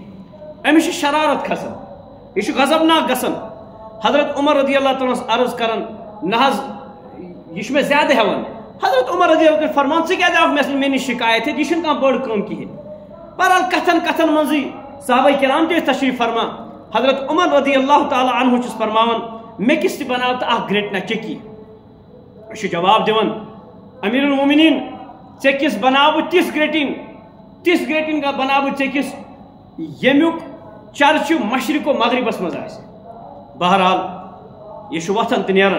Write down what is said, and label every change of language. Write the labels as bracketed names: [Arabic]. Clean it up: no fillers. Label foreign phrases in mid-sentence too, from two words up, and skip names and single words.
[Kashmiri] أمِس چھِ شرارت کھسان یہِ چھُ غضبناک گژھان. حضرت عمر [Arabic] رضی اللہ تعالیٰ [Kashmiri] عرض کران نہ حظ یہ چھُ مےٚ زیادٕ ہٮ۪وان. حضرت عمر [Arabic] رضی اللہ [Kashmiri] فرمان ژٕ کیٛازِ آوُکھ مےٚ نِش شکایت ہیٚتھ یہِ چھُنہٕ کانٛہہ بٔڑ کٲم کِہینۍ. بہرحال کتھن منٛزٕے صحابہ کرام تہِ ٲسۍ تشریف فرما. حضرت عمر [Arabic] رضی اللہ تعالیٰ عنہ [Kashmiri] چھُس فرماوان مےٚ کِس تہِ بناو تہٕ اکھ گرٛٹنا چکی. أسۍ چھِ جواب دِوان [Arabic] امیر المومنین [Kashmiri] ژےٚ کِس بناو بہٕ تِژھ گرٛٹِنۍ بناو بہٕ ژےٚ کِس ییٚمیُک چرچہٕ مشرق و مغربس منٛز آسہِ. بہرحال یہ چھُ وۄتھان تہٕ نیران.